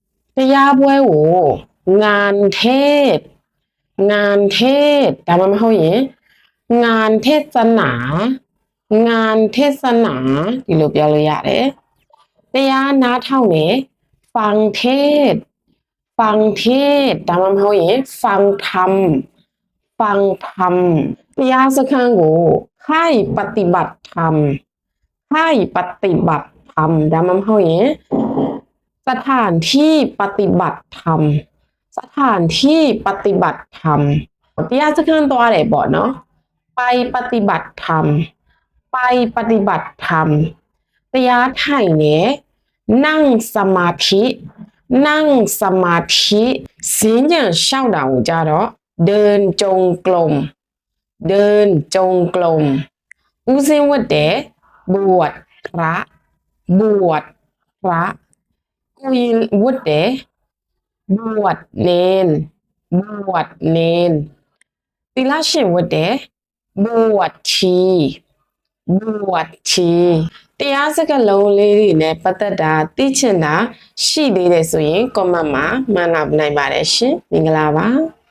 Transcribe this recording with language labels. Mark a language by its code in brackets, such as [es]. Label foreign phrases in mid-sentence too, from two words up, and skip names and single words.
[my] တရားပွဲကို [th] งานเทศงานเทศ [my] ဒါမှမဟုတ်ရင် [th] งานเทศนางานเทศนา [my] ဒီလိုပြောလို့ရတယ်တရားနားထောင်နေ [th] ฟังเทศฟังเทศ [my] ဒါမှမဟုတ်ရင် [th] ฟังธรรมฟังธรรม [my] တရားစခန်းကို [th] ให้ปฏิบัติธรรมให้ปฏิบัติธรรม [my] ဒါမှမဟုတ်ရင် [th] สถานที่ปฏิบัติธรรมสถานที่ปฏิบั ติธรรม [my] တရားစခန်းသွားတယ်ပေါ့နော် [th] ไปปฏิบัติธรรมไปปฏิบัติธรรม [my] တရားထိုင်နေ [th] นั่งสมาธินั่งสมาธิ [my] စင်းကြံလျှောက်တာကိုကြတော့ [th] เดินจง กรมเดินจงกรม [my] ဦးစင်းဝတ်တယ် [th] บวชพระบวชพระกูยิน [my] วတ်တယ် [th] บวชเนนบวชเนน [my] သီလရှင်ဝတ်တယ် [th] บวชชีบวชชี [my] တရားစကားလုံးလေးတွေနဲ့ပတ်သက်တာသိချင်တာရှိသေးတယ်ဆိုရင် comment မှာမှတ်နိုင်ပါတယ်ရှင်မင်္ဂလာပါ